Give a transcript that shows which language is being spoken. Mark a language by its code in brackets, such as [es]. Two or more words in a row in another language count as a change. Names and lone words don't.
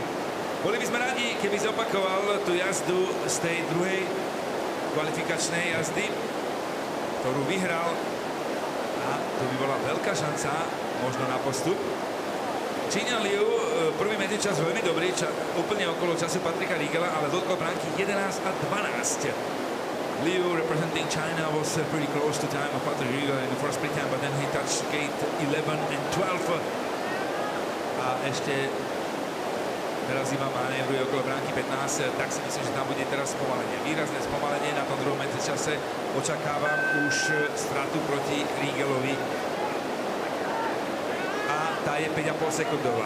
[sk] Boli by sme radi, keby zopakoval tú jazdu z tej druhej kvalifikačnej jazdy, ktorú vyhral, a to by bola veľká šanca možno na postup. Číňan Liu, prvý medzičas veľmi dobrý, úplne okolo času Patrika Riegela, ale dotkol bránky 11 a 12. [en] Liu, representing China, was pretty close to time of Patrick Riegel in the first split time, but then he touched gate 11 and 12. [sk] A ešte teraz iba manévruje okolo bránky 15, tak si myslím, že tam bude teraz spomalenie. Výrazné spomalenie na tom druhom medzičase. Očakávam už stratu proti Riegelovi. Tá je 5,5 sekundová.